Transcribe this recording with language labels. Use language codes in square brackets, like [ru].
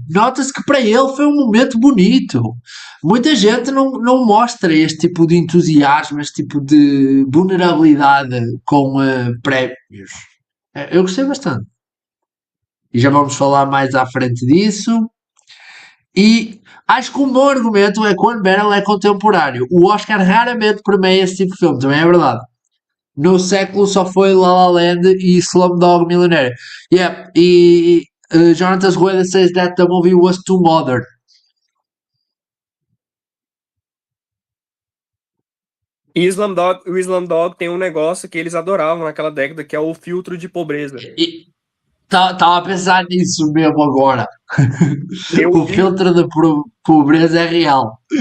[pt] Nota-se que para ele foi um momento bonito. Muita gente não mostra este tipo de entusiasmo, este tipo de vulnerabilidade com prémios. Eu gostei bastante. E já vamos falar mais à frente disso. E acho que um bom argumento é que o Unbearable é contemporâneo. O Oscar raramente premia esse tipo de filme, também é verdade. No século só foi La La Land e Slumdog Millionaire. [en] Yeah, e Jonathan Rueda says that the movie was too modern. [pt] E o Slumdog tem um negócio que eles adoravam naquela década, que é o filtro de pobreza. E estava a pensar nisso mesmo agora. O filtro de pobreza é real.